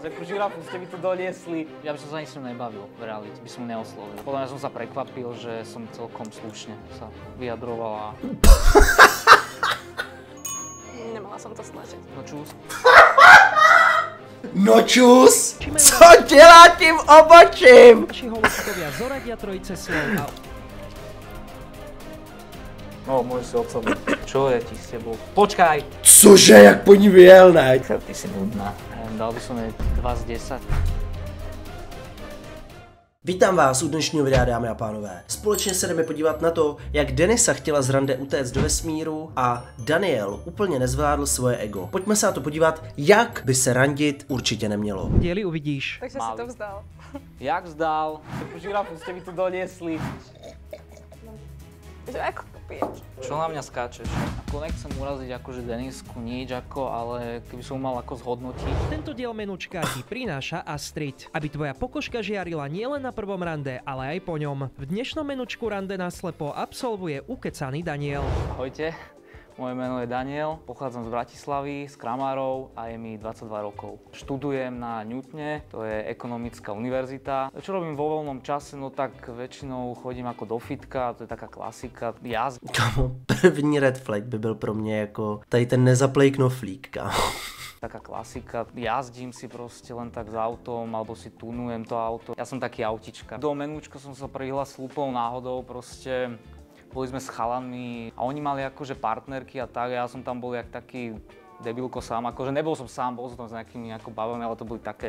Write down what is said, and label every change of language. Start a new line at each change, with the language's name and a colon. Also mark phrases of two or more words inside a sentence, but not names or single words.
Slovak: žirafu ste mi tu doniesli. Ja by som sa ani s ním nebavil, v realite by som neoslovil. Podľa mňa som sa prekvapil, že som celkom slušne sa vyjadrovala. Nemala som to snažiť. No čus.
Czech: No čus! Co dělá tím obočím?
Slovak: Naši holuskovia zoradia trojice slov a... No, môžeš si odsobnúť. Čo je ti s tebou? Počkaj!
Czech: Cože, jak po ní vyjel, ne?
Slovak: Ty si nudná. Dal by som jej 2 z 10.
Czech: Vítám vás u dnešního videa, dámy a pánové. Společně se jdeme podívat na to, jak Denisa chtěla z rande utéct do vesmíru a Daniel úplně nezvládl svoje ego. Pojďme se na to podívat, jak by se randit určitě nemělo.
Slovak: Diely uvidíš. Takže si to vzdal.
Czech: Jak vzdal?
Slovak: Takú žirafu ste mi tu doniesli. Že ako popiješ? Čo na mňa skáčeš? Ako nechcem uraziť akože Denisku nič ako, ale keby som mal ako zhodnotiť. Tento diel menučka ti prináša Astrid, aby tvoja pokožka žiarila nielen na prvom rande, ale aj po ňom. V dnešnom menučku rande naslepo absolvuje ukecaný Daniel. Ahojte, moje meno je Daniel, pochádzam z Bratislavy, z Kramárov a je mi 22 rokov. Študujem na Newtone, to je ekonomická univerzita. Čo robím vo voľnom čase? No tak väčšinou chodím ako do fitka, to je taká klasika.
Czech: Kámo, první
English: red flag
Czech: by byl pro mě jako tady ten nezaplej knoflík, kámo.
Slovak: Taká klasika. Jazdím si proste len tak s autom, alebo si tunujem to auto. Ja som taký autička. Do menúčka som sa prihlásil úplnou náhodou, proste boli sme s chalanmi a oni mali akože partnerky a tak, ja som tam bol jak taký debilko sám, akože nebol som sám, bol som tam s nejakými ako bavami, ale to boli také.